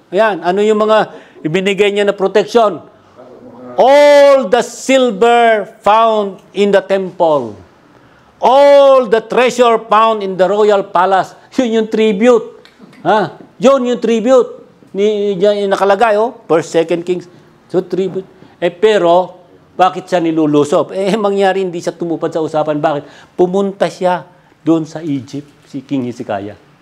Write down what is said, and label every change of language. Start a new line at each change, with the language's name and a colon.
Filipino: Ayan, ano yung mga ibinigay niya na protection?
English: All the silver found in the temple. All the treasure found in the royal palace.
Filipino: Yun yung tribute. Yun yung tribute. Nakalagay, First, Second Kings.
English: So, tribute.
Filipino: Pero, bakit siya nilulusob? Mangyari hindi siya tumupad sa usapan. Bakit? Pumunta siya doon sa Egypt, si King Hezekiah.